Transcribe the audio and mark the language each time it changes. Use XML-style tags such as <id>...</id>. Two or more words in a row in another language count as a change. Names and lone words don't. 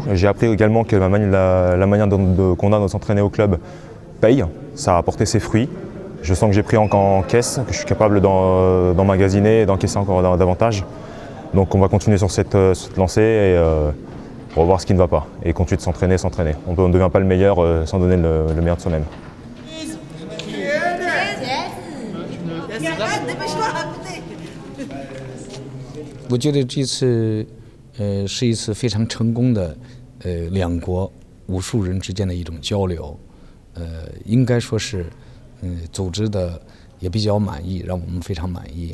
<fr>J'ai appris également que la manière qu'on a de s'entraîner au club paye. Ça a apporté ses fruits. Je sens que j'ai pris en caisse, que je suis capable d'emmagasiner et d'encaisser encore davantage. Donc on va continuer sur cette lancée et on va voir ce qui ne va pas. Et continuer de s'entraîner. On ne devient pas le meilleur sans donner le meilleur de soi-même.</fr> <zh>我觉得这次是一次非常成功的两国武术人之间的一种交流，应该说是组织的也比较满意，让我们非常满意。</zh>